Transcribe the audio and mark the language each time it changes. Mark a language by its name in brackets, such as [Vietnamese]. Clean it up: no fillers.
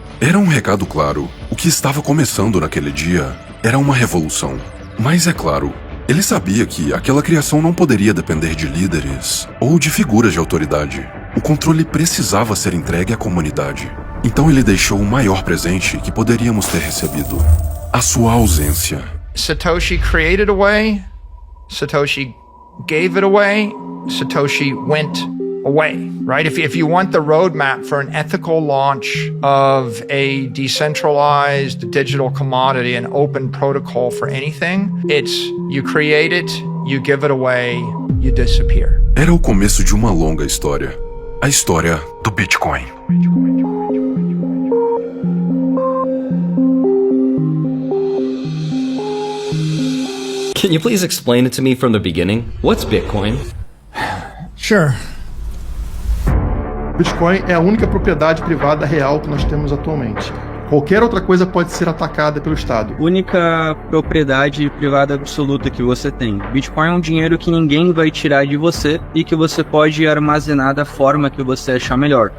[Portuguese] Era um recado claro. O que estava começando naquele dia era uma revolução. Mas é claro, ele sabia que aquela criação não poderia depender de líderes ou de figuras de autoridade. O controle precisava ser entregue à comunidade. Então ele deixou o maior presente que poderíamos ter recebido: a sua ausência. [English] Satoshi created a way, Satoshi gave it away, Satoshi went away, right? If you want the roadmap for an ethical launch of a decentralized digital commodity, an open protocol for anything, it's you create it, you give it away, you disappear. [Portuguese] Era o começo de uma longa história. A história do Bitcoin. [English] Can you please explain it to me from the beginning? What's Bitcoin? Sure. [Portuguese] Bitcoin é a única propriedade privada real que nós temos atualmente. Qualquer outra coisa pode ser atacada pelo Estado. Única propriedade privada absoluta que você tem. Bitcoin é um dinheiro que ninguém vai tirar de você e que você pode armazenar da forma que você achar melhor.